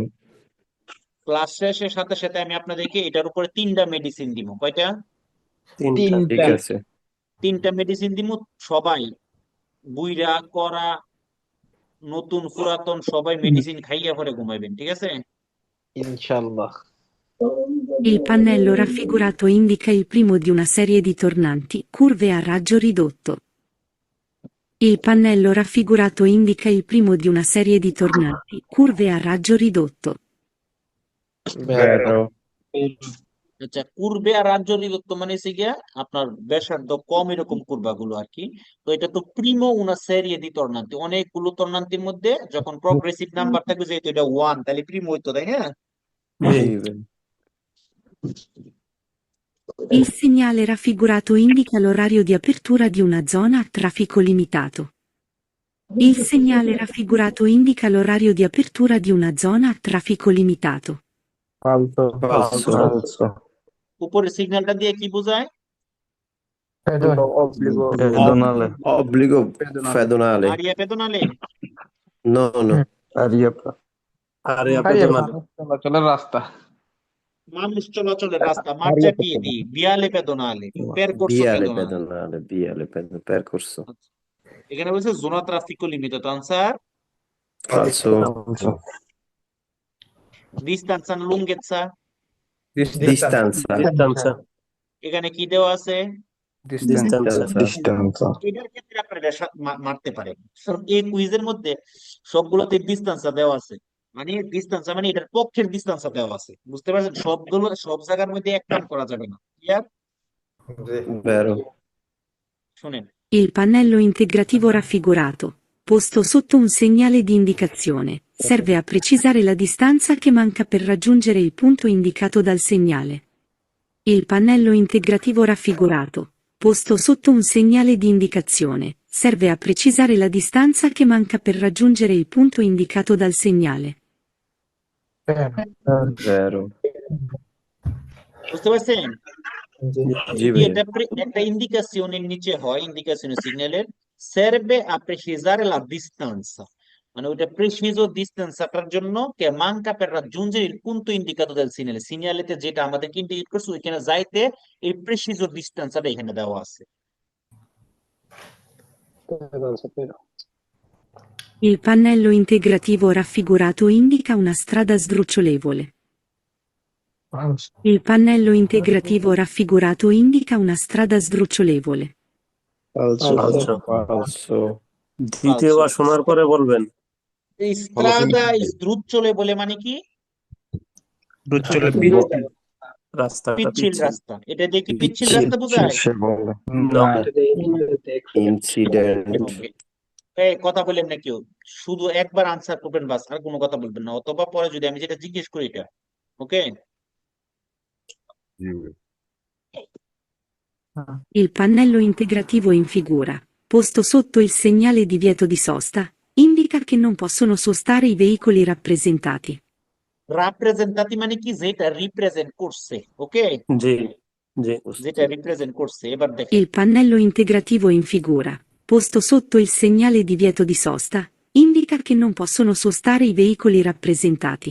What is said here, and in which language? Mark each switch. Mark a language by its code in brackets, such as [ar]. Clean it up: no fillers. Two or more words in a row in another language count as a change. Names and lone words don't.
[bn] ক্লাস শেষের সাথে সাথে আমি আপনাদেরকে এটার উপরে 3টা মেডিসিন দিব। কয়টা? তিনটা। ঠিক আছে। 3টা মেডিসিন দিব। সবাই বুইরা করা নতুন পুরাতন সবাই মেডিসিন খাইয়া পরে ঘুমাইবেন, ঠিক আছে? ইনশাল্লাহ। [it] Il pannello raffigurato indica il primo di una serie di tornanti, curve a raggio ridotto. Il pannello raffigurato indica il primo di una serie di tornanti, curve a raggio ridotto. Vero. [bn] আচ্ছা, কুর্বে আর [it] raggio ridotto [bn] মানে হচ্ছে গিয়া আপনার ব্যাসার্ধ কম এরকম কুর্বাগুলো আর কি। তো এটা তো [it] primo una serie di tornanti, [bn] অনেকগুলো তর্নান্তির মধ্যে যখন প্রগ্রেসিভ নাম্বার থাকবে, যেহেতু এটা 1 তাহলে প্রিমো হইতো, তাই না? জি জি ভাই। [it] Il segnale raffigurato indica l'orario di apertura di una zona a traffico limitato. Il segnale raffigurato indica l'orario di apertura di una zona a traffico limitato. Falso. Falso. Falso. [bn] উপরে সিগন্যালটা দিয়ে কি বোঝায়? [it] No obbligo. Pedonale. Obbligo Pedonale. pedonale. aria pedonale No, no. Area Aria pedonale. [bn] চলাচলের রাস্তা। মানুষ চলাচলের রাস্তা, মার্চা পিয়েদি, [it] viale pedonale, percorso Viale pedonale। pedonale, percorso. [bn] এখানে বলছে [it] zona traffico limited, [bn] আনসার [it] Falso. [bn] ডিস্টান্স আর লুঙ্গেটসা। [it] Distanza. Distanza. [bn] এখানে কি দেওয়া আছে? [it] Distanza. Distanza. [bn] এটার ক্ষেত্রে আপনারা মারতে পারেন, কারণ এই কুইজের মধ্যে সবগুলোতে ডিস্টেন্সটা দেওয়া আছে। মানে ডিস্টেন্স মানে এটার পক্ষের ডিস্টেন্সটা দেওয়া আছে, বুঝতে পারছেন? সবগুলো সব জায়গার মধ্যে এক কাম করা যাবে না। ক্লিয়ার? [it] Vero. [bn] শুনেন, [it] Il pannello integrativo raffigurato, posto sotto un segnale di indicazione, serve a precisare la distanza che manca per raggiungere il punto indicato dal segnale. Il pannello integrativo raffigurato, posto sotto un segnale di indicazione, serve a precisare la distanza che manca per raggiungere il punto indicato dal segnale. Vero. [bn] বুঝতে পারছেন? জি যদি ভাইয়া। এটা একটা ইন্ডিকেশনের নিচে হয়, ইন্ডিকেশন সিগন্যালের [it] serve a precisare la distanza, [bn] মানে ওইটা preciso distanceটার জন্য [it] che manca per raggiungere il punto indicato del segnale, [bn] সিগন্যালেতে যেটা আমাদেরকে ইন্ডিকেট করছে ওইখানে যাইতে এই preciso distanceটা এখানে দেওয়া আছে। [it] Il pannello integrativo raffigurato indica una strada sdrucciolevole. Falso. Il pannello integrativo raffigurato indica una strada sdrucciolevole. Falso. Falso. [bn] দ্বিতীয়বার শোনার পরে বলবেন। এই [it] strada sdrucciole [bn] বলে মানে কি? রাস্তাটা পিচ্ছিল রাস্তা। এটা দিয়ে কি পিচ্ছিল রাস্তা বোঝায়? [it] No. [en] Incident. [bn] এই কথা বললেন না কেউ, শুধু একবার আনসার করবেন বাস, আর কোনো কথা বলবেন না, অথবা পরে যদি আমি যেটা জিজ্ঞেস করি এটা। ওকে? জি ভাই। [it] Il pannello integrativo in figura, posto sotto il segnale divieto di sosta, indica che non possono sostare i veicoli rappresentati. [bn] রাপ্রেজেন্টাতি মানে কি? যেটা রিপ্রেজেন্ট করছে। ওকে? জি জি যেটা রিপ্রেজেন্ট করছে। এবার দেখেন, [it] Il pannello integrativo in figura, posto sotto il segnale divieto di sosta, indica che non possono sostare i veicoli rappresentati.